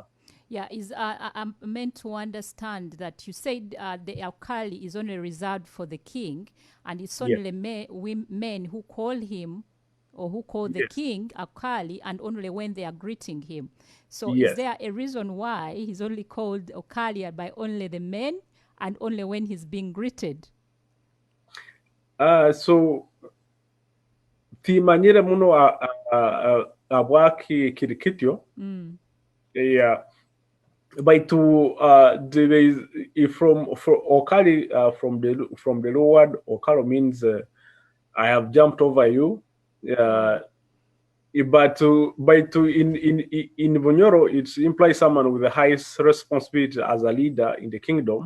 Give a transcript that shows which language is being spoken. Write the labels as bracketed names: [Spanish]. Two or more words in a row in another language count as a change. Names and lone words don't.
[English] Yeah, I'm meant to understand that you said the Alkali is only reserved for the king, and it's only men who call him or who call the king Alkali, and only when they are greeting him. So is there a reason why he's only called Alkali by only the men and only when he's being greeted? [Nyoro] So timanyire muno abwaki kirikityo. [English] Yeah. But there is from Okali from the low word Okalo means I have jumped over you. But in Bunyoro, it implies someone with the highest responsibility as a leader in the kingdom.